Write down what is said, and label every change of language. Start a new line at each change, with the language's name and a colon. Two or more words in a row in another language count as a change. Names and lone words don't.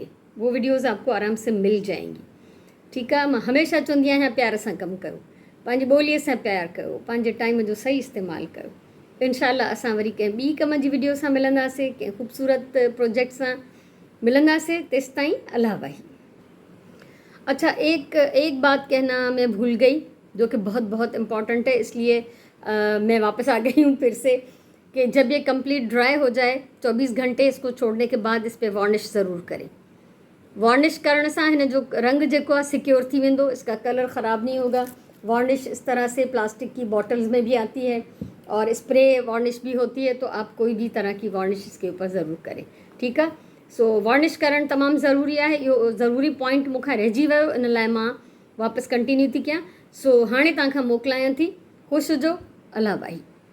Hindi: वो वीडियोज़ आपको आराम से मिल जाएंगी। ठीक है,
Sindhi: मैं हमेशा चवंदी आहियां प्यार सां कमु करो, पंहिंजी ॿोलीअ सां प्यार कयो, पंहिंजे टाइम जो सही इस्तेमालु कयो। इंशाल्लाह असां वरी कंहिं ॿी कम जी वीडियो सां मिलंदासीं, कंहिं ख़ूबसूरत प्रोजेक्ट सां मिलंदासीं। तेसि ताईं अल्लाह भाई।
Hindi: अच्छा, एक बात कहना मैं भूल गई, जो कि बहुत बहुत इम्पॉर्टेंट है, इसलिए मैं वापस आ गई हूँ फिर से, कि जब ये कंप्लीट ड्राई हो जाए 24 घंटे इसको छोड़ने के बाद इस पर वार्निश ज़रूर करें।
Sindhi: वार्निश करण सां हिन जो रंग जेको आहे सिक्योर थी वेंदो,
Hindi: इसका कलर ख़राब नहीं होगा। वार्निश इस तरह से प्लास्टिक की बॉटल्स में भी आती है और स्प्रे वार्निश भी होती है, तो आप कोई भी तरह की वार्निश इसके ऊपर ज़रूर करें। ठीक है,
Sindhi: सो वार्निश करण तमामु ज़रूरी आहे। इहो ज़रूरी पॉइंट मूंखां रहिजी वियो, इन लाइ मां वापसि कंटिन्यू थी कयां। सो हाणे तव्हांखां मोकिलायां थी। ख़ुशि हुजो। अला भाई।